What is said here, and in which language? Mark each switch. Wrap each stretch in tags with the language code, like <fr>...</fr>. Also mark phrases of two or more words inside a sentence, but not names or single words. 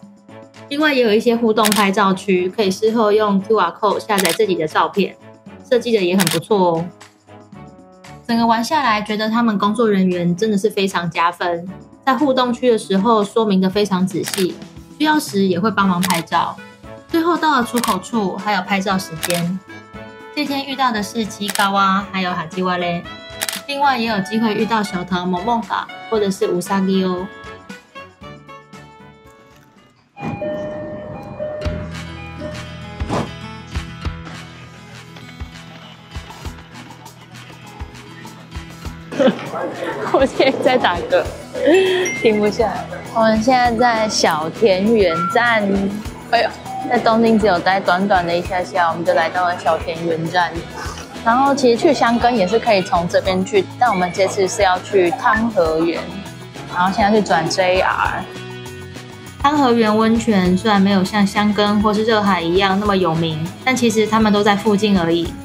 <zh>另外也有一些互動拍照區，可以事後用 QR code 下載自己的照片，設計的也很不錯哦。整個玩下來，覺得他們工作人員真的是非常加分，在互動區的時候說明的非常仔細，需要時也會幫忙拍照。最後到了出口處，還有拍照時間。這天遇到的是吉嘎哇，還有哈基瓦嘞。另外也有機會遇到小桃某夢嘎或者是烏薩基哦。我现在在打嗝，停不下来。我们現在在小田園站，哎呦，在東京只有待短短的一下下，我們就來到了小田園站。然後其實去箱根也是可以從這邊去，但我們這次是要去湯河原，然後現在是轉 JR。湯河原溫泉雖然沒有像箱根或是熱海一樣那麼有名，但其實他們都在附近而已。</zh>